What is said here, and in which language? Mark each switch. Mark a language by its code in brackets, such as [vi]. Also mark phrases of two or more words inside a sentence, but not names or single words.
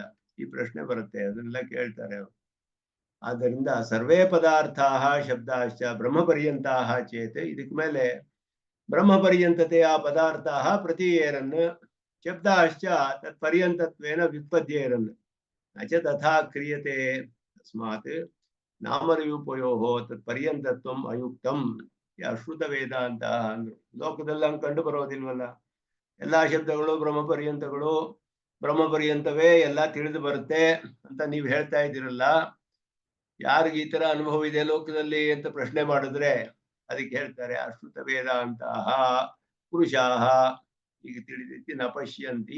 [kn] ಈ ಪ್ರಶ್ನೆ ಬರುತ್ತೆ, ಅದನ್ನೆಲ್ಲ ಕೇಳ್ತಾರೆ ಅವರು. ಆದ್ದರಿಂದ [sa] ಸರ್ವೇ ಪದಾರ್ಥಾಃ ಶಬ್ದಾಶ್ಚ ಬ್ರಹ್ಮಪರ್ಯಂತಾಃ ಚೇತ್, [kn] ಇದಕ್ ಮೇಲೆ [sa] ಬ್ರಹ್ಮಪರ್ಯಂತತೆಯ ಪದಾರ್ಥಾಃ ಪ್ರತೀಯೇರನ್ ಶಬ್ದಾಶ್ಚ ತತ್ಪರ್ಯಂತತ್ವೇನ ವ್ಯುತ್ಪದ್ಯೇರನ್ ನಚ ತಥಾ ಕ್ರಿಯತೆ ತಸ್ಮಾತ್ ನಾಮರೂಪಯೋಃ ತತ್ಪರ್ಯಂತತ್ವಂ ಅಯುಕ್ತಂ. ಅಶ್ರುತ ವೇದಾಂತ [kn] ಅಂದ್ರು. ಲೋಕದಲ್ಲಿ ಹಂಗೆ ಕಂಡು ಬರೋದಿಲ್ವಲ್ಲ. ಎಲ್ಲಾ ಶಬ್ದಗಳು ಬ್ರಹ್ಮಪರ್ಯಂತಗಳು, ಬ್ರಹ್ಮಪರ್ಯಂತವೇ ಎಲ್ಲ ತಿಳಿದು ಬರುತ್ತೆ ಅಂತ ನೀವು ಹೇಳ್ತಾ ಇದ್ದೀರಲ್ಲ. ಯಾರಿಗೆ ಈ ತರ ಅನುಭವ ಇದೆ ಲೋಕದಲ್ಲಿ ಅಂತ ಪ್ರಶ್ನೆ ಮಾಡಿದ್ರೆ ಅದಕ್ಕೆ ಹೇಳ್ತಾರೆ, [sa] ಅಶ್ರುತ ವೇದಾಂತ ಪುರುಷಾಹ [kn] ಈಗ ತಿಳಿದೈತಿ [sa] ನ ಪಶ್ಯಂತಿ.